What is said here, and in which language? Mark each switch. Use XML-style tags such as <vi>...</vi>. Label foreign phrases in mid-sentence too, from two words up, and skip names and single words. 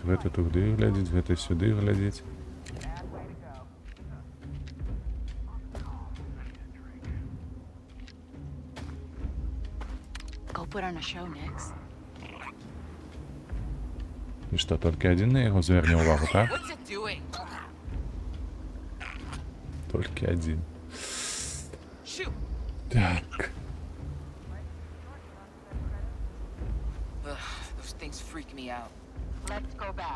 <be>Гэта туды глядзець, гэта сюды глядзець. І што, толькі адзін на яго зверне ўвагу, так? Толькі адзін. Так.</be> <en>Those things freak me out. Let's go back.</en>